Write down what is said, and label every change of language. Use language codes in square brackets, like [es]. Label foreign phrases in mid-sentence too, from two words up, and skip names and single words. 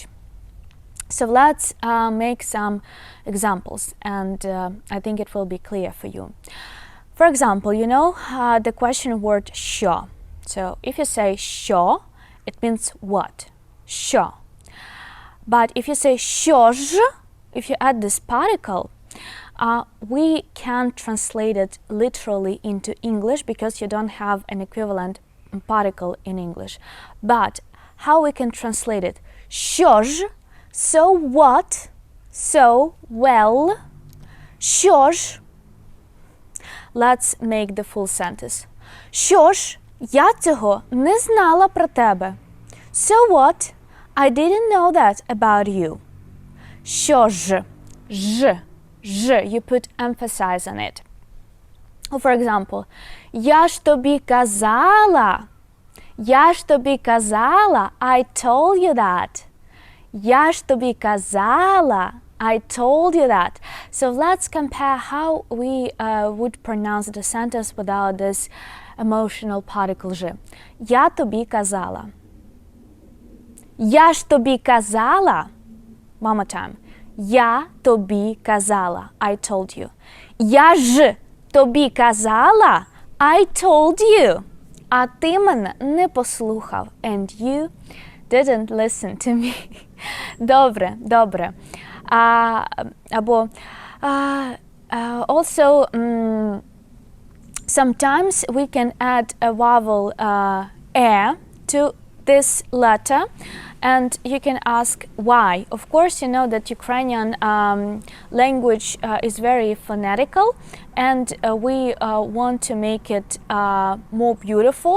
[en] So let's make some examples, and I think it will be clear for you. For example, you know the question word «що». So if you say «що», it means what? [uk] «Що». [en] But if you say [uk] «що ж», [en] if you add this particle, we can't translate it literally into English because you don't have an equivalent particle in English. But how we can translate it? [uk] Що ж, [en] so what, so well, [uk] що ж. [en] Let's make the full sentence. [uk] Що ж, я цього не знала про тебе. [en] So what, I didn't know that about you. [uk] Що ж, ж, [en] you put emphasis on it. Or for example, [uk] я ж тобі казала, [en] I told you that. [uk] Я ж тобі казала, [en] I told you that. So let's compare how we would pronounce the sentence without this emotional particle ж. [uk] Я тобі казала. Я ж тобі казала. [en] One more time. [uk] Я тобі казала. [en] I told you. [uk] Я ж тобі казала. [en] I told you. [uk] А ти мене не послухав. [en] And you didn't listen to me. [uk] Добре. [en] Або also sometimes we can add a vowel to this letter, and you can ask why. Of course, you know that Ukrainian language is very phonetical, and we want to make it more beautiful.